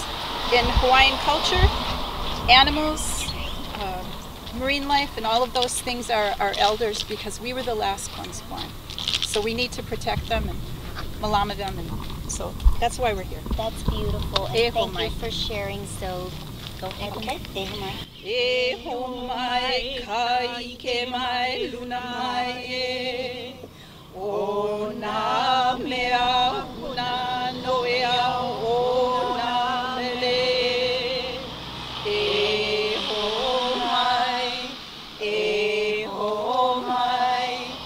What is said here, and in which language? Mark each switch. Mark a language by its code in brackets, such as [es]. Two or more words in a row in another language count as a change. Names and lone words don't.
[en] In Hawaiian culture, animals, marine life, and all of those things are our elders, because we were the last ones born. So we need to protect them and malama them, and so that's why we're here. That's beautiful, and thank you for sharing. So go ahead. Okay. [haw] E ho mai kai ke mai luna mai e o na mea una noea o na mele e ho mai e ho mai